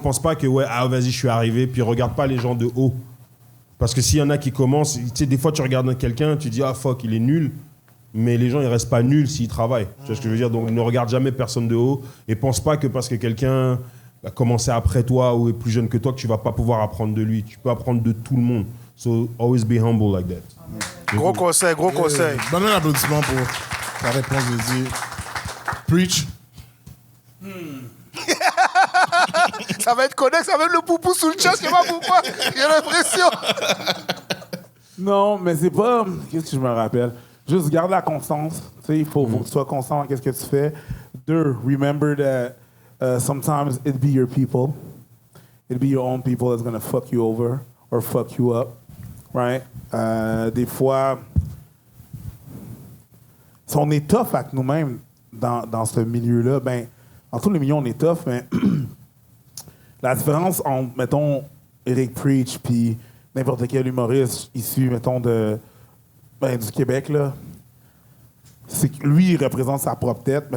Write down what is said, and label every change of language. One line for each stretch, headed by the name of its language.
French: Pense pas que, vas-y, je suis arrivé. Puis regarde pas les gens de haut. Parce que s'il y en a qui commencent... Tu sais, des fois, tu regardes quelqu'un, tu dis, fuck, il est nul. Mais les gens, ils restent pas nuls s'ils travaillent. Tu vois ce que je veux dire? Donc, ne regarde jamais personne de haut. Et pense pas que parce que quelqu'un a commencé après toi ou est plus jeune que toi, que tu vas pas pouvoir apprendre de lui. Tu peux apprendre de tout le monde.
English: So, always be humble like that.
French: Gros conseil. Donne un applaudissement pour ta réponse de dire preach. Ça va être connexe avec le poupou sous le chest, c'est pas poupou. J'ai l'impression. Non, mais c'est pas... Qu'est-ce que je me rappelle? Juste garde la constance. Tu sais, il faut que tu sois constant dans qu'est-ce que tu fais.
English: 2, remember that sometimes it be your people. It be your own people that's going to fuck you over or fuck you up. Right?
French: Des fois, si on est tough avec nous-mêmes dans ce milieu-là, ben, dans tous les milieux, on est tough, mais la différence entre, mettons, Eric Preach puis n'importe quel humoriste issu, mettons, du Québec, là, c'est que lui, il représente sa propre tête.